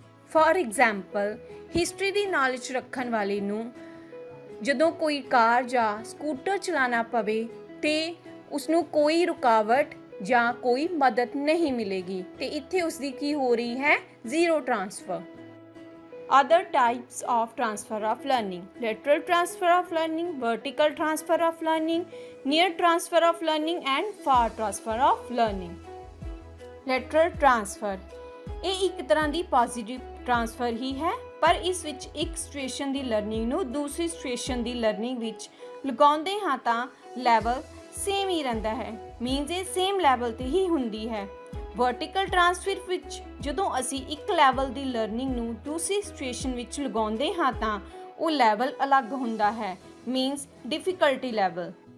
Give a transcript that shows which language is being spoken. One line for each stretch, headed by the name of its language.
Punjabi: For example, history ਦੀ knowledge ਰੱਖਣ ਵਾਲੇ ਨੂੰ ਜਦੋਂ ਕੋਈ ਕਾਰ ਜਾਂ ਸਕੂਟਰ ਚਲਾਉਣਾ ਪਵੇ ਤੇ ਉਸਨੂੰ ਕੋਈ ਰੁਕਾਵਟ ਜਾਂ ਕੋਈ ਮਦਦ ਨਹੀਂ ਮਿਲੇਗੀ, ਤੇ ਇੱਥੇ ਉਸਦੀ ਕੀ ਹੋ ਰਹੀ ਹੈ, zero transfer.
English: Other types of transfer of learning: lateral transfer of learning, vertical transfer of learning, near transfer of learning and far transfer of learning.
Punjabi: Lateral transfer ਇਹ ਇੱਕ ਤਰ੍ਹਾਂ ਦੀ ਪੋਜ਼ਿਟਿਵ ਟਰਾਂਸਫਰ ਹੀ ਹੈ, ਪਰ ਇਸ ਵਿੱਚ ਇੱਕ ਸਿਚੁਏਸ਼ਨ ਦੀ ਲਰਨਿੰਗ ਨੂੰ ਦੂਸਰੀ ਸਿਚੁਏਸ਼ਨ ਦੀ ਲਰਨਿੰਗ ਵਿੱਚ ਲਗਾਉਂਦੇ ਹਾਂ ਤਾਂ ਲੈਵਲ ਸੇਮ ਹੀ ਰਹਿੰਦਾ ਹੈ। ਮੀਨਸ ਇਹ ਸੇਮ ਲੈਵਲ ਤੇ ਹੀ ਹੁੰਦੀ ਹੈ। ਵਰਟੀਕਲ ਟਰਾਂਸਫਰ ਵਿੱਚ ਜਦੋਂ ਅਸੀਂ ਇੱਕ ਲੈਵਲ ਦੀ ਲਰਨਿੰਗ ਨੂੰ ਦੂਸਰੀ ਸਿਚੁਏਸ਼ਨ ਵਿੱਚ ਲਗਾਉਂਦੇ ਹਾਂ ਤਾਂ ਉਹ ਲੈਵਲ ਅਲੱਗ ਹੁੰਦਾ ਹੈ, ਮੀਨਸ ਡਿਫਿਕਲਟੀ ਲੈਵਲ।